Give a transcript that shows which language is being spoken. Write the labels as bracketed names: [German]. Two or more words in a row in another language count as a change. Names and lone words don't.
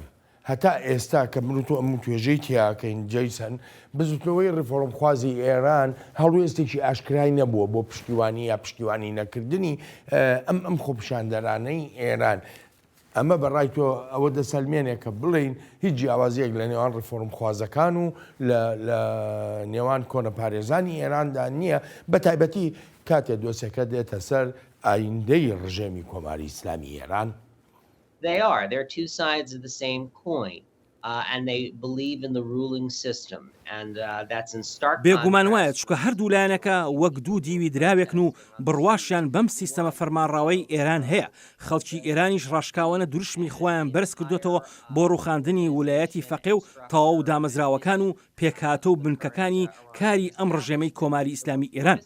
[Central Kurdish] هەتا ئێستا کە من و تۆ ئەم توێژەی تیاکەین جەیسەن بزوتنەوەی ڕێفۆرمخوازی ئێران هەڵوێستێکی ئاشکرای نەبووە بۆ پشتیوانی یا پشتیوانی نەکردنی ئەم خۆپشاندەرانەی ئێران. ئەمە بەڕای تۆ ئەوە دەسەلمێنێکە بڵین هیچ جیاوازیەک لە نێوان ڕفۆرم خوازەکان و لە نێوان کۆنە پارێزانی ئێراندا نییە بە تایبەتی کاتێ دۆسەکە دێتە سەر ئایندەی ڕژێمی کۆماری ئیسلامی ئێران. [English] They're two sides of the same coin. And they believe in the ruling system, and that's in stark [Central Kurdish] بێگومان وایە چکە هەردوو لایەنەکە وەک دوو دیوی دراوێکن و بڕواشیان بەم سیستەمە فەرمانڕاوەی ئێران هەیە. خەڵکی ئێرانیش ڕاشکاوانە دوروشمی خۆیان بەرز کردوێتەوە بۆ ڕوخاندنی ویلایەتی فەقێ و تەواو دامەزراوەکان و پێکهاتە و بنکەکانی کاری ئەم ڕژێمەی کۆماری ئیسلامی ئێران.